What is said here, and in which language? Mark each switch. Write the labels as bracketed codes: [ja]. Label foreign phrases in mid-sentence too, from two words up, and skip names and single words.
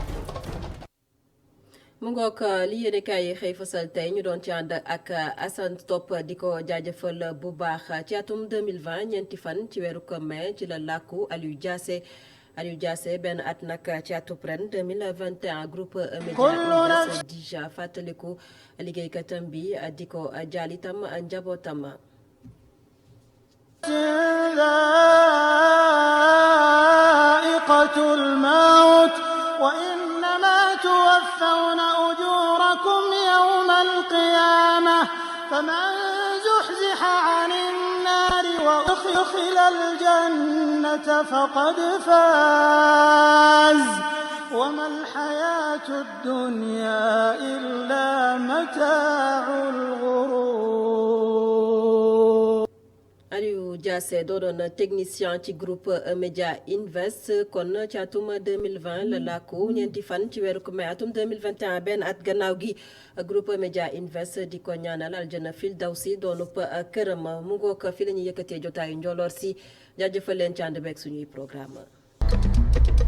[wo] mu ngoog li yéenekaay yi xëy fasal tey ñu doon ci ànd ak Assane Top di ko jaajëfal bu baax ci atum 2020 ñeenti fan ci weeru mai ci la làkku Aliou Diassé benn at nag ci atub ren 2021 groupe Média déjà fàttaliku liggéeykatam bi di ko jaal itam njabootam. [ar] توفون أجوركم يوم القيامة فمن زحزح عن النار وأدخل الجنة فقد فاز وما الحياة الدنيا إلا متاع الغرور. [wo] Aliou Diassé doodoon technicien ci groupe Média Invest kon ci atum 2020 la làkku ñeenti fan ci weeru mai atum 2021 benn at gannaaw gi groupe Média Invest di ko ñaanal aljana firdawsi doonub këram mu ngoog fi la ñuy yëkkatee jotaayu njoloor si jaajëfal leen ci ànd beeg suñuy programme